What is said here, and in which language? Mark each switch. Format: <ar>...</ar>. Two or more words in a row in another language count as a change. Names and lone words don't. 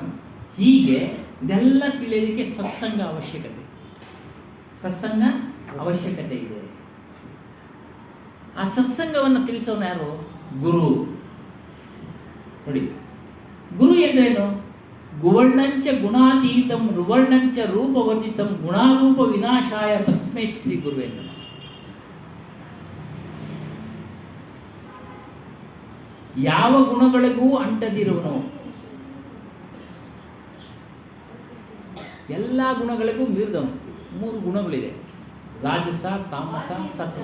<kn>ಹೀಗೆ ಇದೆಲ್ಲ ತಿಳಿಯೋದಕ್ಕೆ ಸತ್ಸಂಗ ಅವಶ್ಯಕತೆ ಇದೆ. ಆ ಸತ್ಸಂಗವನ್ನು ತಿಳಿಸೋನು ಯಾರು? ಗುರು. ನೋಡಿ, ಗುರು ಎಂದ್ರೇನು?</kn> <sa>ಗುವರ್ಣಂಚ ಗುಣಾತೀತಂ ರುವರ್ಣಂಚ ರೂಪವರ್ಜಿತಂ ಗುಣಾರೂಪ ವಿನಾಶಾಯ ತಸ್ಮೈ ಶ್ರೀ ಗುರು ಎಂದು.</sa> <kn>ಯಾವ ಗುಣಗಳಿಗೂ ಅಂಟದಿರುವನು, ಎಲ್ಲ ಗುಣಗಳಿಗೂ ಮೀರಿದವನು. 3 ಗುಣಗಳಿದೆ: ರಾಜಸ, ತಾಮಸ, ಸತ್ವ.</kn>